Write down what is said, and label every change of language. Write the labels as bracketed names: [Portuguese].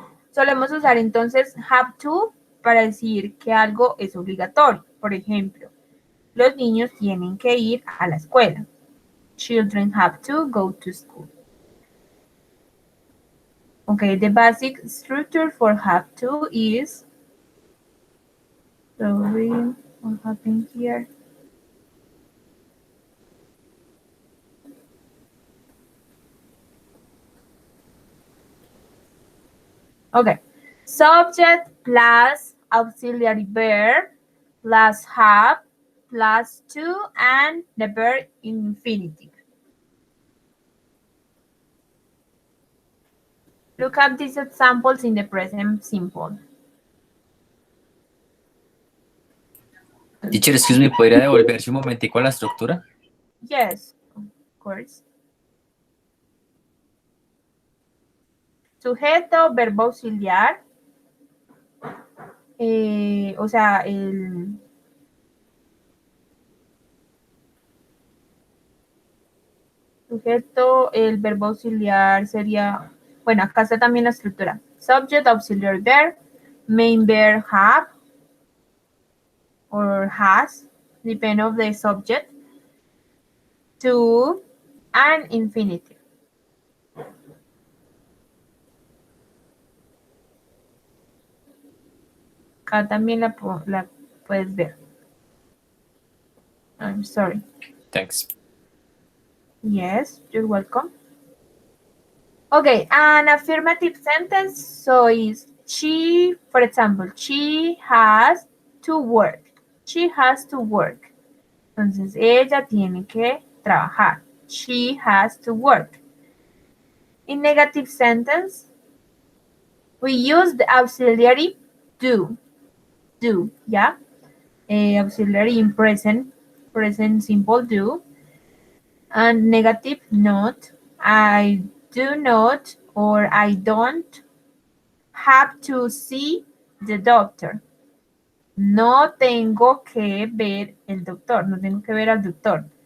[Spanish] Solemos usar entonces have to para decir que algo es obligatorio. Por ejemplo, los niños tienen que ir a la escuela. [English] Children have to go to school. Okay, the basic structure for have to is, sorry, what happened here? Okay, subject plus auxiliary verb plus have plus to and the verb infinitive. Look at these examples in the present simple. Teacher, excuse me, [Spanish] ¿podría devolverse un momentico a la estructura? [English] Yes, of course. [Spanish] Sujeto, verbo auxiliar. O sea, el sujeto, el verbo auxiliar sería, bueno, acá está también la estructura. [English] Subject, auxiliary verb, main verb have or has, depend of the subject, to, and infinitive. [Spanish] Acá también la puedes ver. [English] I'm sorry. Thanks. Yes, you're welcome. Okay, an affirmative sentence, so is she, for example, she has to work. She has to work. [Spanish] Entonces, ella tiene que trabajar. [English] She has to work. In negative sentence, we use the auxiliary do. Do, yeah? Auxiliary in present simple do. And negative not. I do not or I don't have to see the doctor. [Spanish] No tengo que ver el doctor. No tengo que ver al doctor.